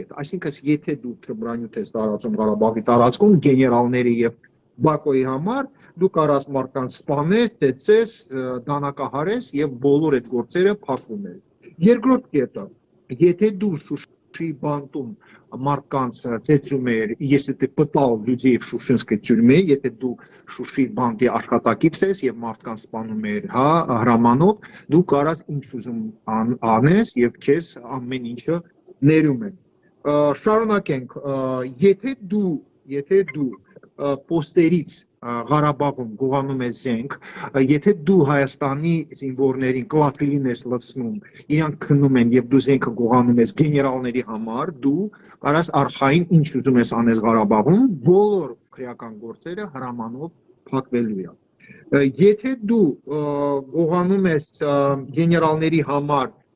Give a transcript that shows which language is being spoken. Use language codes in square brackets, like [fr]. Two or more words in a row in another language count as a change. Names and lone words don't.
[hy] Այսինքն, եթե դու թմրանյութ ես տարածում Ղարաբաղի տարածքում գեներալների եւ Բակոյի համար, դու կարաս մարդկանց սպանես, ծեծես, դանակահարես եւ բոլոր այդ գործերը փակվում են։ Երկրորդ կետը, եթե դու Շուշի բանտում մարդկանց ծեծում ես, [ru] если ты пытал людей в Шушинской тюрьме, [hy] եթե դու Շուշի բանտի աշխատակից ես եւ մարդկանց սպանում ես, հա, հրամանով, դու կարաս ինչ ուզում անես եւ քեզ ամեն ինչը ներում են։ Շարունակենք, եթե դու պոստերից Ղարաբաղում գողանում ես զենք, եթե դու Հայաստանի զինվորներին կլաֆիլին ես լցնում, իրանք քննում են եւ դու զենքը գողանում ես գեներալների համար, դու կարաս արխային ինչ ուզում ես անես Ղարաբաղում, բոլոր քրեական գործերը հրամանով փակվելու է։ Եթե դու գողանում ես գեներալների համար